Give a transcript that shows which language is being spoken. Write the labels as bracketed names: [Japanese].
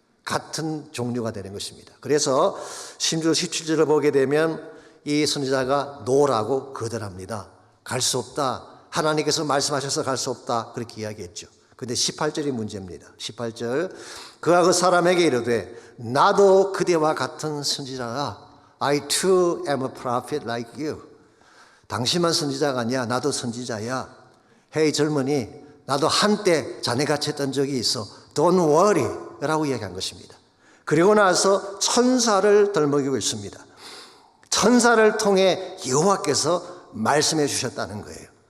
[Korean] 같은 종류가 되는 것입니다. 그래서 심지어 17절을 보게 되면 이 선지자가 노라고 거절합니다. 갈 수 없다. 하나님께서 말씀하셔서 갈 수 없다. 그렇게 이야기했죠. 그런데 18절이 문제입니다. 18절. 그가 그 사람에게 이르되 나도 그대와 같은 선지자라. [English] I too am a prophet like you. [Korean] 당신만 선지자가 아니야. 나도 선지자야. 헤이 젊은이, 나도 한때 자네같이 했던 적이 있어. [English] Don't worry [Korean] 라고 이야기한 것입니다. 그리고 나서 천사를 덜먹이고 있습니다. 천사를 통해 여호와께서 말씀해 주셨다는 거예요.